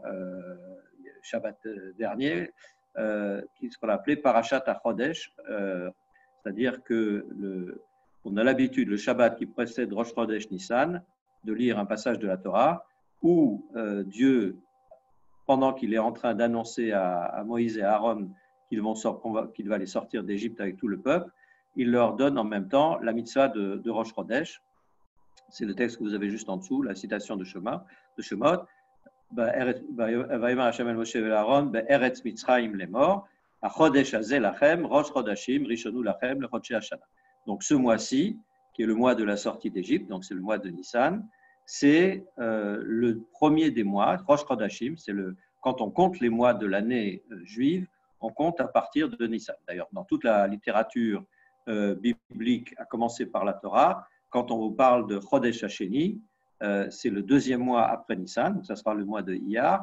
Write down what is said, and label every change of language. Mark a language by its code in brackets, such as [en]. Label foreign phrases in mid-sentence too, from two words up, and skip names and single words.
[fr] Shabbat dernier, ce qu'on a appelé Parashat HaChodesh, c'est-à-dire qu'on a l'habitude, le Shabbat qui précède Rosh Chodesh Nissan, de lire un passage de la Torah où Dieu, pendant qu'il est en train d'annoncer à Moïse et à Aaron qu'il va les sortir d'Égypte avec tout le peuple, il leur donne en même temps la mitzvah de Rosh Chodesh. C'est le texte que vous avez juste en dessous, la citation de Shemot. [he] ויאמר השם אל משה ואל אהרן בארץ מצרים לאמר החדש הזה לכם ראש חדשים ראשון לכם לחדשי השנה. [fr] Donc ce mois-ci, qui est le mois de la sortie d'Égypte, donc c'est le mois de Nissan, c'est le premier des mois, [he] ראש חדשים, [fr] quand on compte les mois de l'année juive, on compte à partir de Nissan. D'ailleurs, dans toute la littérature biblique, à commencer par la Torah, quand on vous parle de [he] חדש השני, [fr] c'est le 2e mois après Nissan, donc ça sera le mois de Iyar.